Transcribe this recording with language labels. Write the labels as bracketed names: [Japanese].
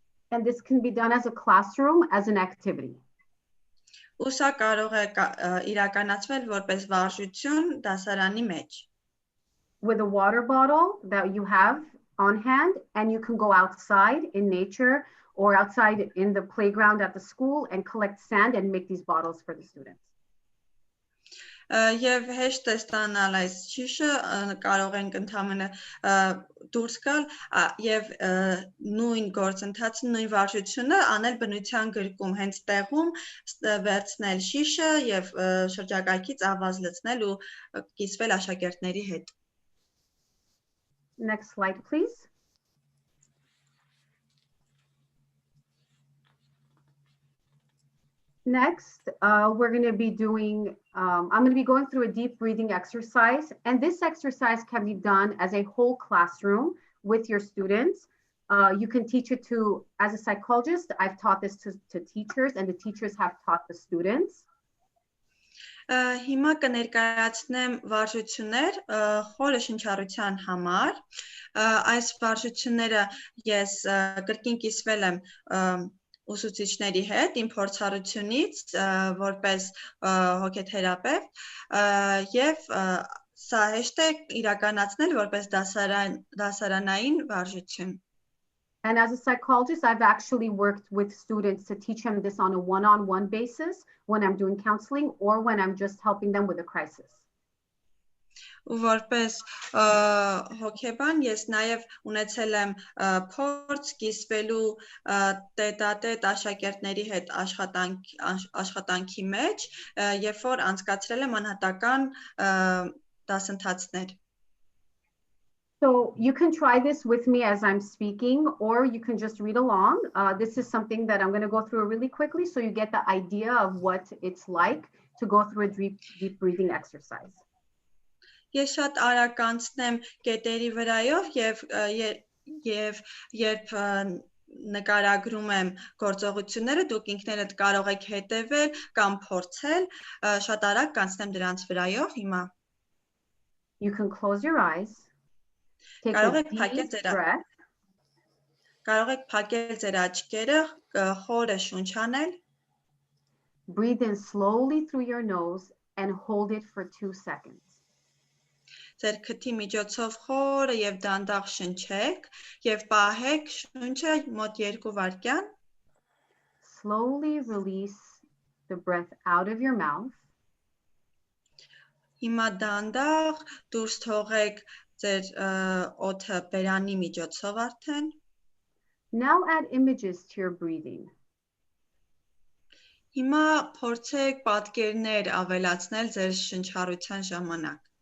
[English] And this can be done as a classroom, as an activity. [Armenian] Ու սա կարող է իրականացվել որպես վարժություն դասարանի մեջ։ [English] With a water bottle that you have on hand, and you can go outside in nature or outside in the playground at the school and collect sand and make these bottles for the students. [Armenian] Եվ հեշտ է ստանալ այս շիշը, կարող ենք ընդհանրապես դուրս գալ եւ նույն գործընթացը, նույն վարժությունը անել բնության գրկում, հենց տեղում վերցնել շիշը եւ շրջակայքից ավազ լցնել ու կիսվել աշակերտների հետ։ [English] Next slide, please. Next, we're going to be doing, I'm going to be going through a deep breathing exercise, and this exercise can be done as a whole classroom with your students. You can teach it to, as a psychologist, I've taught this to teachers, and the teachers have taught the students. [Armenian] Հիմա կներկայացնեմ վարժություններ խորը շնչառության համար։ Այս վարժությունները ես կրկին կիսվել եմ ուսուցիչների հետ իմ փորձառությունից որպես հոգեթերապևտ եւ սա հեշտ է իրականացնել որպես դասարանային վարժություն։ [English] And as a psychologist, I've actually worked with students to teach them this on a one-on-one basis when I'm doing counseling or when I'm just helping them with a crisis. [Armenian] Ու որպես հոգեբան ես նաև ունեցել եմ փորձ կիսվելու տետատետ աշակերտների հետ աշխատանքի մեջ, երբ որ անցկացրել եմ անհատական դասընթացներ. [English] So you can try this with me as I'm speaking, or you can just read along. This is something that I'm going to go through really quickly so you get the idea of what it's like to go through a deep breathing exercise. [Armenian] Ես շատ արագ անցնեմ կետերի վրայով եւ երբ նկարագրում եմ գործողությունները, դուք ինքներդ կարող եք հետևել կամ փորձել, շատ արագ կանցնեմ դրանց վրայով հիմա. [English] You can close your eyes. Take [Armenian] Կարող [English] a [Armenian] եք փակել [English] deep breath. [Armenian] Կարող եք փակել ձեր աչքերը, խորը շունչ անել. [English] Breathe in slowly through your nose and hold it for 2 seconds. [Armenian] Ձեր քթի միջոցով խորը եւ դանդաղ շնչեք եւ պահեք շունչը մոտ 2 վայրկյան. [English] Slowly release the breath out of your mouth. [Armenian] Հիմա դանդաղ դուրս թողեք ձեր օդը բերանի միջոցով արդեն. [English] Now add images to your breathing. [Armenian] Հիմա փորձեք պատկերներ ավելացնել ձեր շնչառության ժամանակ.